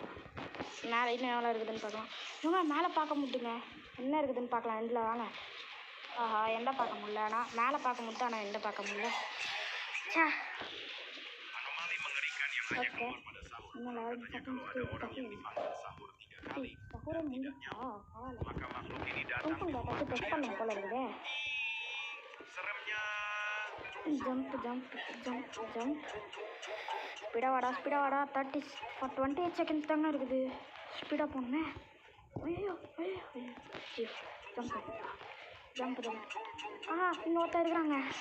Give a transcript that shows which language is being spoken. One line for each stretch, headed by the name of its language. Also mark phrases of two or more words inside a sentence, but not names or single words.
Tamil: மேலே இன்னும் எவ்வளோ இருக்குதுன்னு பார்க்கலாம். இவங்க மேலே பார்க்க முடியுங்க, என்ன இருக்குதுன்னு பார்க்கலாம். எண்டில் வாங்க. ஆஹா, எண்டை பார்க்க முடியல. ஆனால் மேலே பார்க்க முடியும், ஆனால் எண்டை பார்க்க முடியல. சே, ஓகே. இன்னும் 11 செகண்ட்ஸ்க்கு சஹூரை முடிஞ்சிச்சா? பரவாயில்ல.
Indonesian: Maka makhluk ini datang
Tamil: கொஞ்சம்
Indonesian: di rumah
Tamil: டெஸ்ட்
Indonesian: kalian.
Tamil: பண்ண போல இருக்குதே.
Indonesian: Seremnya.
English: jump jump jump jump.
Tamil: ஸ்பீடாக வாடா, ஸ்பீடாக வாடா. 28 செகண்ட்ஸ் தாங்க இருக்குது. ஸ்பீடாக போகணுமே. ஐயோ ஐயோ ஐயோ ஐயோ.
English: jump jump jump.
Tamil: இன்னொருத்தர் இருக்கிறாங்க.